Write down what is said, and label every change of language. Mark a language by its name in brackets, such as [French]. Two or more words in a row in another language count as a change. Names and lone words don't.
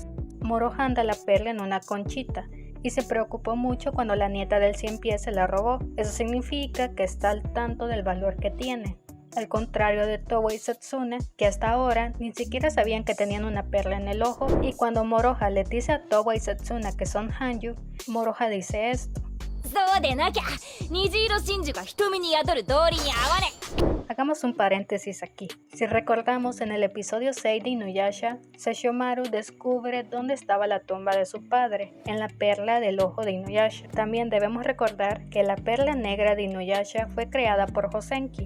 [Spanish] Moroha anda la perla en una conchita y se preocupó mucho cuando la nieta del 100 pies se la robó. Eso significa que está al tanto del valor que tiene. Al contrario de Towa y Setsuna, que hasta ahora ni siquiera sabían que tenían una perla en el ojo, y cuando Moroha le dice a Towa y Setsuna que son Hanjo, Moroha dice esto. [Japanese] そうでなきゃ虹色真珠が瞳に宿る道理に合わね。 [Spanish] Hagamos un paréntesis aquí. Si recordamos, en el episodio 6 de Inuyasha, Sesshomaru descubre dónde estaba la tumba de su padre, en la perla del ojo de Inuyasha. También debemos recordar que la perla negra de Inuyasha fue creada por Hosenki.